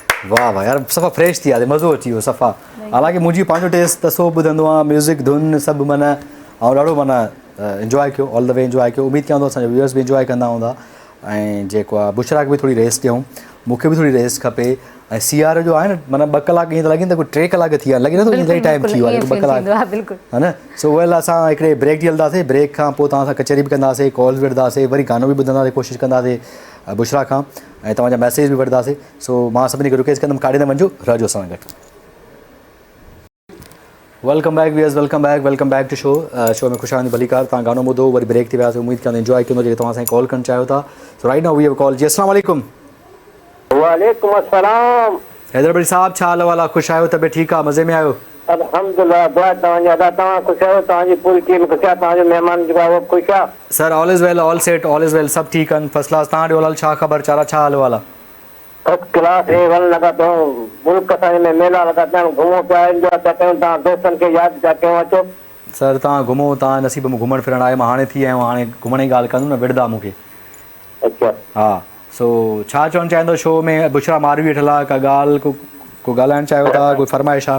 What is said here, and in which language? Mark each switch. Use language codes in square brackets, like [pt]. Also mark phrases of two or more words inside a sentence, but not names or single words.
[sd] वाह वाह यार सफ़ा फ्रेश थी वियासीं मज़ो अची वियो सफ़ा हालांकि मुंहिंजी पंहिंजो टेस्ट त सो ॿुधंदो आहे म्यूज़िक धुन सभु माना ऐं ॾाढो माना इंजॉय कयो [en] all the way [sd] इंजॉय कयो उमेदु कयां थो असांजा व्यूअर्स बि इंजॉय कंदा हूंदा ऐं जेको आहे बुशरा खे बि थोरी रेस्ट ॾियूं मूंखे बि थोरी रेस्ट खपे ऐं सीआर जो आहे न माना 2 कलाक ईअं त लॻनि था कोई 3 कलाक थी विया लॻे नथो ईअं इलाही टाइम थी वियो आहे 2 कलाक है न [en] so well [sd] असां हिकिड़े ब्रेक ॾी हलंदासीं ब्रेक खां पोइ तव्हां सां कचहरी बि कंदासीं कॉल्स बि वठंदासीं वरी गानो बि ॿुधंदासीं कोशिशि कंदासीं बुशरा खां ऐं तव्हांजा मैसेज बि वठंदासीं सो मां सभिनी खे रिक्वेस्ट कंदुमि काॾे न वञो रहजो असां सां गॾु [en] welcome back to show [sd] में ख़ुशि आहियां भलीकार तव्हां गानो ॿुधो वरी ब्रेक थी वियासीं उमेदु कयां इंजॉय कंदो जेके तव्हां असांखे कॉल करणु चाहियो था सो [en] right now we have call [sd] जी अस्सलाम वालेकुम वालेकुम अस्सलाम हैदर भाई साहब छा हाल वाला ख़ुशि आहियो तबियत ठीकु आहे मज़े में आहियो अल्हम्दुलिल्लाह दुआ तव्हांजा अदा तव्हां ख़ुशि आहियो तव्हांजी पूरी टीम ख़ुशि आहे तव्हांजो महिमान जेको आहे उहो ख़ुशि आहे [en] sir all is well all set all is well [sd] सभु ठीकु आहिनि [en] first class [sd] तव्हां ॾियो हाल छा ख़बर चारा छा हाल वाला [en] first class A1 [sd] लॻा अथऊं मुल्क असांजे में मेला लॻा पिया आहिनि घुमो पिया इंजॉय पिया कयूं तव्हां दोस्तनि खे यादि पिया कयूं अचो सर तव्हां घुमो तव्हां नसीब में घुमणु फिरणु आहे मां हाणे थी आहियो हाणे घुमण जी ॻाल्हि कंदुमि न विड़दा मूंखे अच्छा हा सो छा चवणु चाहींदो शो में बुशरा मारवी वेठल आहे का ॻाल्हि को ॻाल्हाइणु चाहियो था कोई फरमाइश आहे